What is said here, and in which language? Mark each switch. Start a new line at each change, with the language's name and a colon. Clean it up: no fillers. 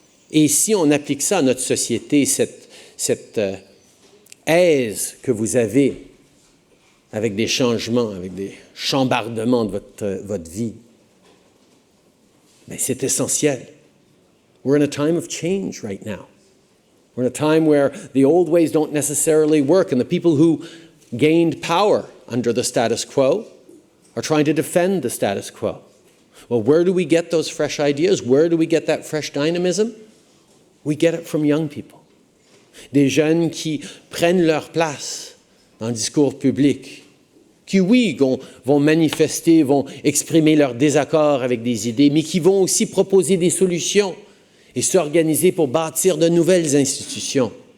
French: Et si on applique ça à notre société, cette aise que vous avez avec des changements, avec des chambardements de votre vie, bien, c'est essentiel.
English: We're in a time of change right now. We're in a time where the old ways don't necessarily work, and the people who gained power under the status quo are trying to defend the status quo. Well, where do we get those fresh ideas? Where do we get that fresh dynamism? We get it from young people.
French: Des jeunes qui prennent leur place dans le discours public, qui, oui, vont manifester, vont exprimer leur désaccord avec des idées, mais qui vont aussi proposer des solutions et s'organiser pour bâtir de nouvelles institutions.